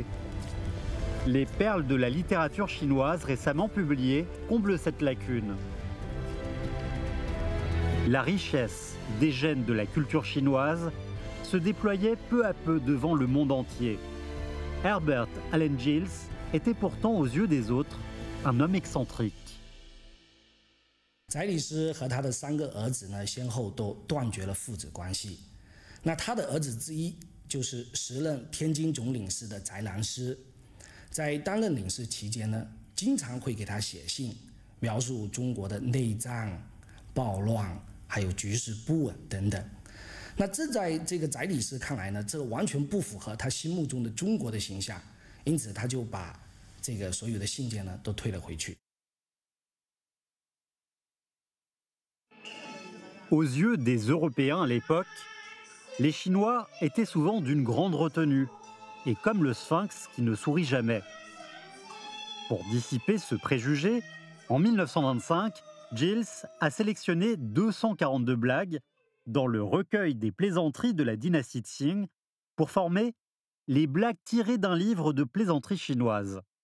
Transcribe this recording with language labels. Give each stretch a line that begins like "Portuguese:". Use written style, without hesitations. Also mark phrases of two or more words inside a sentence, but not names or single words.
French: Les perles de la littérature chinoise récemment publiées comblent cette lacune. La richesse des gènes de la culture chinoise se déployait peu à peu devant le monde entier. Herbert Allen Giles était pourtant aux yeux des autres un homme excentrique.
Chinese: 翟理师和他的3个儿子呢，先后都断绝了父子关系。那他的儿子之一就是时任天津总领事的翟兰师，在担任领事期间呢，经常会给他写信，描述中国的内战、暴乱，还有局势不稳等等。那这在这个翟理师看来呢，这完全不符合他心目中的中国的形象，因此他就把这个所有的信件呢都退了回去。
French: Aux yeux des Européens à l'époque, les Chinois étaient souvent d'une grande retenue, et comme le sphinx qui ne sourit jamais. Pour dissiper ce préjugé, en 1925, Giles a sélectionné 242 blagues dans le recueil des plaisanteries de la dynastie Qing pour former les blagues tirées d'un livre de plaisanteries chinoises.